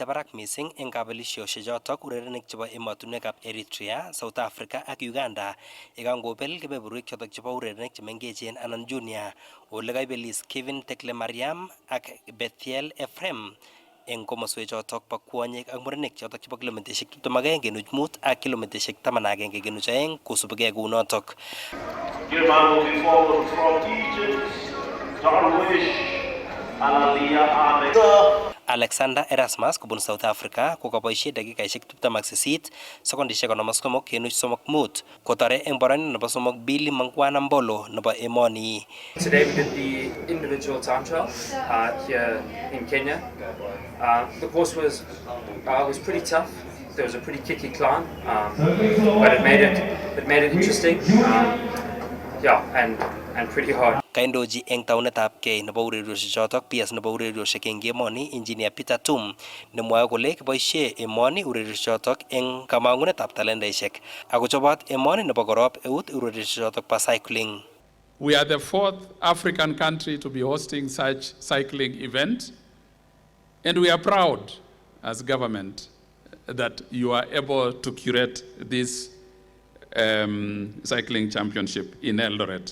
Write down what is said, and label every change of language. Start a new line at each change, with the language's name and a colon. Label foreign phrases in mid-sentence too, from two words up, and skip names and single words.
Kalenjin: barak missing eng kabelisiosiek chotok urerenik chebo emotinwekab Eritrea, South Africa ak Uganda yekangobel kebeberwek chotok chebo urerenik chemengechen anan junior ole kaibelis Kevin Tekle Mariam ak Bethiel Ephraim eng komoswek chotok bo kwonyik ak murenik chotok chebo kilomiteshek 21.5 ak kilomiteshek 11.2 kosubigei kounotok.
English: Moving forward from Egypt, Darwish, Alalia Ahmed.
Kalenjin: Alexander Erasmus kubun South Africa kokaboisie dakikaishek 28 sekondishek 53.35 kotare eng boroindo nebo somok Billy Mangwana Mbolo nebo emoni.
English: Today we did the individual time trial here in Kenya. The course was pretty tough. There was a pretty kicky climb, but it made it interesting. And pretty hard.
Kalenjin: Kaindoji eng taunetab kei nebo urerioshek chotok PS nebo urerioshek eng emoni Engineer Peter Tum nemwoe kole kiboisie emoni urerioshek chotok eng kamangunetab talentaishek akochobot emoni nebo korop eut urerioshek chotok pa cycling.
English: We are the 4th African country to be hosting such cycling event, and we are proud as government that you are able to curate this cycling championship in Eldoret.